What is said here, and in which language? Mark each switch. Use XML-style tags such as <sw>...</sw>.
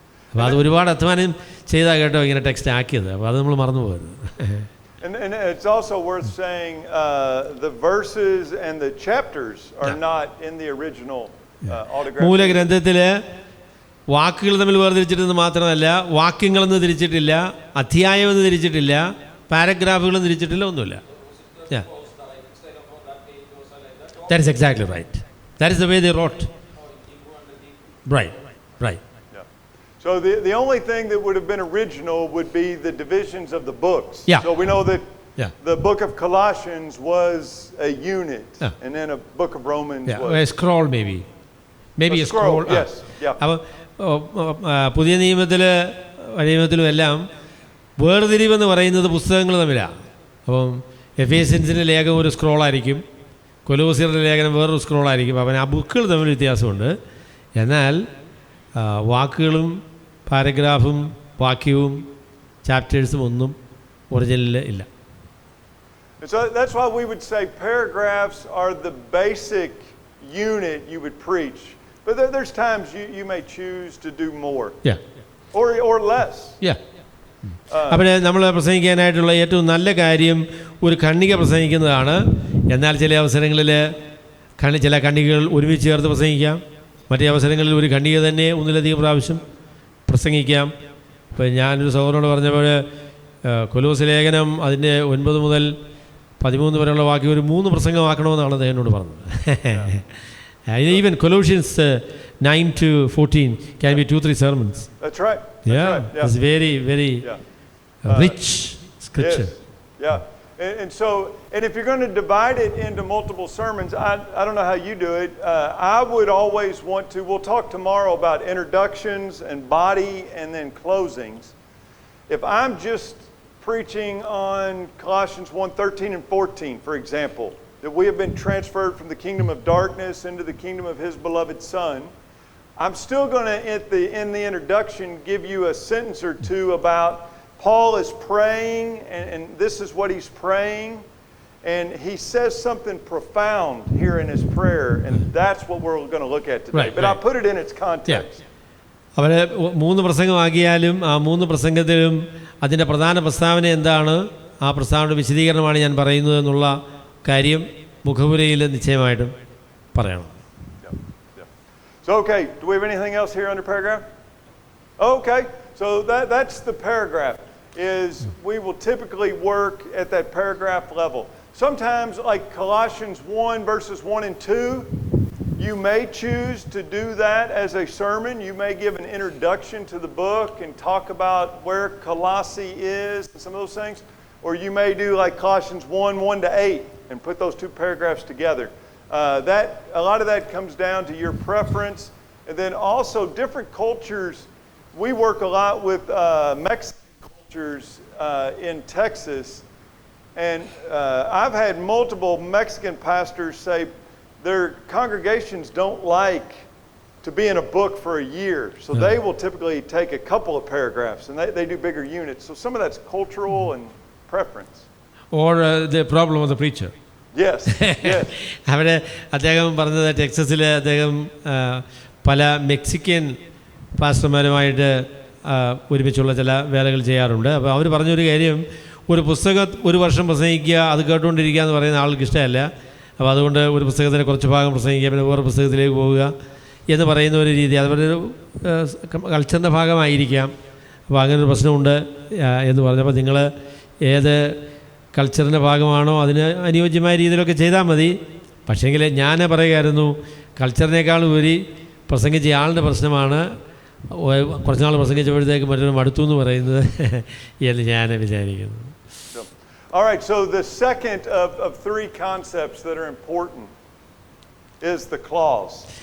<ml>അപ്പോൾ അത് ഒരുപാട് അധ്വാനം ചെയ്താൽ കേട്ടോ ഇങ്ങനെ ടെക്സ്റ്റ് ആക്കിയത്. അപ്പോൾ അത് നമ്മൾ മറന്നു പോകരുത്.</ml> <en>And it's also worth saying the verses and the chapters are not in the original autograph.</en> <ml>മൂലഗ്രന്ഥത്തിൽ വാക്കുകൾ തമ്മിൽ വേർതിരിച്ചിട്ടെന്ന് മാത്രമല്ല, വാക്യങ്ങളെന്ന് തിരിച്ചിട്ടില്ല, അധ്യായമെന്ന് തിരിച്ചിട്ടില്ല, പാരഗ്രാഫുകളെന്ന് തിരിച്ചിട്ടില്ല, ഒന്നുമില്ല.</ml> <en>That is exactly right. That is the way they wrote. Right. So the only thing that would have been original would be the divisions of the books. Yeah. So we know that Yeah. the book of Colossians was a unit, Yeah. and then a book of Romans Yeah. was A scroll maybe. Maybe a scroll. Yes. Yeah.</en> <ml>അപ്പോൾ പുതിയ നിയമത്തിലും എല്ലാം വേർതിരിവെന്ന് പറയുന്നത് പുസ്തകങ്ങൾ തമ്മിലാണ്. അപ്പം എഫേസ്യൻസിൻ്റെ ലേഖനം ഒരു സ്ക്രോളായിരിക്കും, കൊലോസ്യരുടെ ലേഖനം വേറൊരു സ്ക്രോളായിരിക്കും. അപ്പം ആ ബുക്കുകൾ തമ്മിൽ വ്യത്യാസമുണ്ട്. എന്നാൽ വാക്കുകളും പാരഗ്രാഫും വാക്യവും ചാപ്റ്റേഴ്സും ഒന്നും ഒറിജിനലിൽ ഇല്ല.</ml> <en>So that's why we would say paragraphs are the basic unit you would preach. But there's times you may choose to do more. Yeah. Or less. Yeah.</en> <ml>അപ്പോൾ നമ്മൾ പ്രസംഗിക്കാനായിട്ടുള്ള ഏറ്റവും നല്ല കാര്യം ഒരു ഖണ്ഡിക പ്രസംഗിക്കുന്നതാണ്. എന്നാൽ ചില അവസരങ്ങളിൽ ചില ഖണ്ഡികകൾ ഒരുമിച്ച് ചേർത്ത് പ്രസംഗിക്കാം. മറ്റേ അവസരങ്ങളിൽ ഒരു ഖണ്ഡിക തന്നെ ഒന്നിലധികം പ്രാവശ്യം പ്രസംഗിക്കാം. ഇപ്പോൾ ഞാനൊരു സഹോദരനോട് പറഞ്ഞപ്പോൾ കൊലോസ് ലേഖനം അതിൻ്റെ 9 മുതൽ 13 വരെയുള്ള വാക്യം ഒരു 3 പ്രസംഗമാക്കണമെന്നാണ് അദ്ദേഹം എന്നോട് പറഞ്ഞത്.</ml> <en>Even Colossians 9 to 14 can be 2-3 sermons. That's right. Yeah. It's very, very rich scripture. Yes. Yeah. And so, and if you're going to divide it into multiple sermons, I don't know how you do it. I would always want to, we'll talk tomorrow about introductions and body and then closings. If I'm just preaching on Colossians 1:13 and 14, for example, that we have been transferred from the kingdom of darkness into the kingdom of His beloved Son, I'm still going to, in the introduction, give you a sentence or two about Paul is praying, and this is what he's praying, and he says something profound here in his prayer, and that's what we're going to look at today. But I'll put it in its context.</en> <ml>അവരെ 3 പ്രസംഗമാക്കിയാലും ആ 3 പ്രസംഗത്തിലും അതിൻ്റെ പ്രധാന പ്രസ്താവന എന്താണ്, ആ പ്രസ്താവനയുടെ വിശദീകരണമാണ് ഞാൻ പറയുന്നത് എന്നുള്ള കാര്യം മുഖവുരയിൽ നിശ്ചയമായിട്ടും പറയണം.</ml> <en>So, okay, do we have anything else here under paragraph? Okay, so that's the paragraph, is we will typically work at that paragraph level. Sometimes, like Colossians 1, verses 1 and 2, you may choose to do that as a sermon. You may give an introduction to the book and talk about where Colossae is and some of those things. Or you may do like Colossians 1, 1 to 8 and put those 2 paragraphs together. A lot of that comes down to your preference. And then also different cultures. We work a lot with Mexican cultures in Texas. And I've had multiple Mexican pastors say their congregations don't like to be in a book for a year. So they will typically take a couple of paragraphs, and they do bigger units. So some of that's cultural and preference. Or the problem of the preacher. Yes. Yes.</en> <ml>അവിടെ അദ്ദേഹം പറഞ്ഞത് ടെക്സസിൽ അദ്ദേഹം പല Mexican പാസ്റ്റർമാരുമായിട്ട് ഒരുമിച്ചുള്ള ചില വേലകൾ ചെയ്യാറുണ്ട്. അപ്പോൾ അവർ പറഞ്ഞൊരു കാര്യം, ഒരു പുസ്തകം ഒരു വർഷം പ്രസംഗിക്കുക, അത് കേട്ടുകൊണ്ടിരിക്കുക എന്ന് പറയുന്ന ആൾക്ക് ഇഷ്ടമല്ല. അപ്പോൾ അതുകൊണ്ട് ഒരു പുസ്തകത്തിന് കുറച്ച് ഭാഗം പ്രസംഗിക്കുക, പിന്നെ വേറെ പുസ്തകത്തിലേക്ക് പോവുക എന്ന് പറയുന്ന ഒരു രീതി, അതുപോലെ ഒരു കൾച്ചറിൻ്റെ ഭാഗമായിരിക്കാം. അപ്പോൾ അങ്ങനൊരു പ്രശ്നമുണ്ട് എന്ന് പറഞ്ഞപ്പോൾ നിങ്ങൾ ഏത് കൾച്ചറിൻ്റെ ഭാഗമാണോ അതിന് അനുയോജ്യമായ രീതിയിലൊക്കെ ചെയ്താൽ മതി. പക്ഷേങ്കിൽ ഞാൻ പറയുമായിരുന്നു, കൾച്ചറിനേക്കാളും ഉപരി പ്രസംഗിച്ച ആളുടെ പ്രശ്നമാണ് കുറച്ച് നാൾ പ്രസംഗിച്ചപ്പോഴത്തേക്ക് മറ്റൊരു മടുത്തു എന്ന് പറയുന്നത് എന്ന് ഞാൻ വിചാരിക്കുന്നു.</ml> <en>All right, so the second of 3 concepts that are important is the clause.</en>